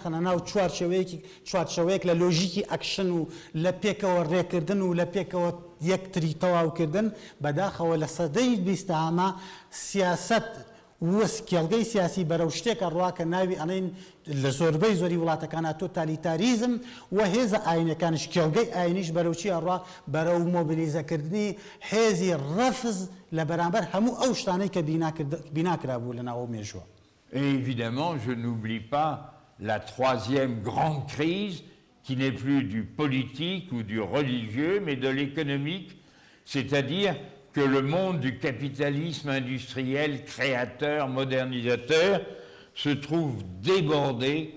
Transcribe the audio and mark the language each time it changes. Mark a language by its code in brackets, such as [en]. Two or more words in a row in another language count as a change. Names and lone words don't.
[ckb] خەنە ناو چوارچێوەیەک لە لۆژیکی ئەکشن و لە پێکەوە ڕێکردن و لە پێکەوە یەکتری تەواوکردن بەداخەوە لە سەدەی 20هەمە سیاست وەسکێڵگەی سیاسی بەرەو شتێکە ڕواکە ناوی ئەڵێن لە زۆربەی زۆری وڵاتەکانە تۆتالیتاریزم و هێزە ئاینەکانش کێڵگەی ئاینیش بەرەو چی ئەڕوا بەرەو مۆبیلیزەکردنی هێزی ڕەفز لە بەرامبەر هەموو ئەو شتانەی کە بیناکرابوو لە ناو مێژووە. [fr] Et évidemment, je n'oublie pas la troisième grande crise qui n'est plus du politique ou du religieux, mais de l'économique, c'est-à-dire que le monde du capitalisme industriel, créateur, modernisateur, se trouve débordé,